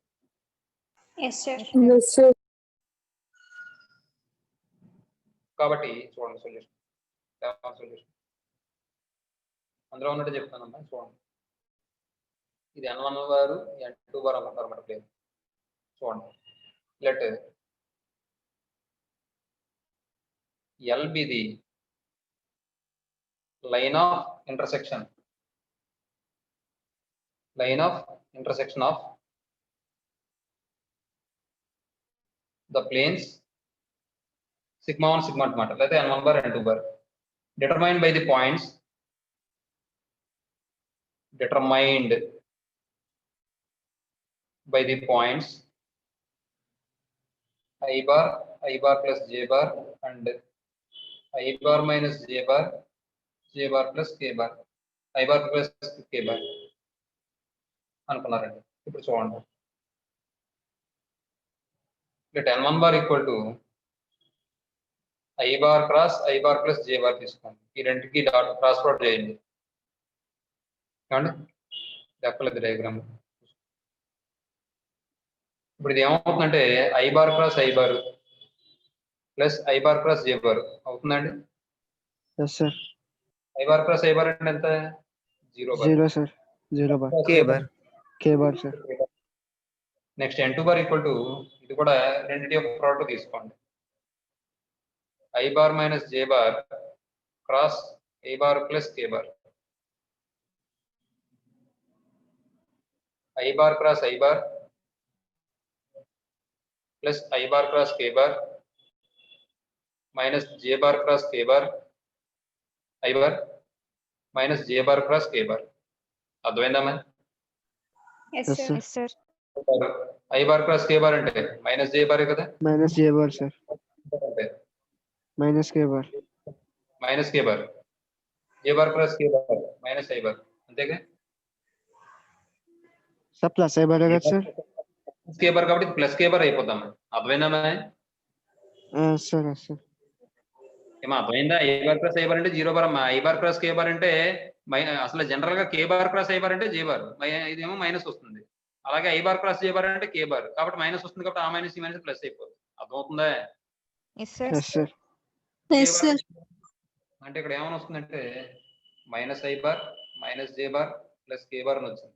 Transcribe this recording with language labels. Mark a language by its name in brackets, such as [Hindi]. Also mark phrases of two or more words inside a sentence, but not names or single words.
[Telugu] కాబట్టి చూడండి సొల్యూషన్ అందులో ఉన్నట్టు చెప్తానమ్మా. చూడండి, ఇది N1 బార్ N2 బార్ అనుకుంటారు అన్నమాట ప్లేన్. చూడండి, [English] Let L be the line of intersection of the planes sigma 1 sigma 2 [Telugu] అన్నమాట, లేదా [English] N1 bar N2 bar determined by the points I bar plus J bar and I bar minus J bar plus K bar, I bar plus K bar అనుకున్నారండి. [Telugu] ఇప్పుడు చూడండి, [English] let N1 bar equal to I bar plus J bar తీసుకోండి. [Telugu] ఈ రెండుకి [English] dot cross product [Telugu] చేయండి. ఏమండి చెప్పలేదు డయాగ్రామ్. ఇప్పుడు ఇది ఏమవుతుందంటే [English] I bar plus I bar plus I bar plus J bar అవుతుందండి. Yes, sir. I bar plus I bar [Telugu] అంటే ఎంత? [English] 0 bar. 0, sir. 0 bar. K bar. K bar, sir. next N2 bar equal to [Telugu] ఇది కూడా రెండింటి యొక్క [English] ప్రోడక్ట్ తీసుకోండి. I bar minus J bar క్రాస్ I bar plus K bar. I bar cross I bar plus I bar cross K bar minus J bar cross K bar I bar minus J bar cross K bar. [Telugu] అర్థమైందమ్మా? [English] Yes, sir. I bar cross K bar అంటే minus J bar కదా? Minus J bar, sir. Minus K bar. minus K bar. J bar cross K bar minus I bar అంతేగా? Sir, plus I bar కదా sir? K bar కాబట్టి plus K bar [Telugu] అయిపోతాం. అర్థమైందమ్మా? [English] Sir, sir. [Telugu] ఏమా అర్థమైందా? [English] I bar cross I bar అంటే 0 bar అమ్మా. I bar cross K bar [Telugu] అంటే అసలు జనరల్ గా [English] K bar cross I bar అంటే J bar, [Telugu] ఇదేమో మైనస్ వస్తుంది. అలాగే [English] I bar cross J bar [Telugu] అంటే [English] K bar [Telugu] కాబట్టి మైనస్ వస్తుంది కాబట్టి ఆ మైనస్ ఈ మైనస్ ప్లస్ అయిపోతుంది. అర్థమవుతుందా? [English] Yes, sir. [Telugu] అంటే ఇక్కడ ఏమైనా వస్తుందంటే [English] minus I bar minus J bar plus K bar [Telugu] అని వచ్చింది.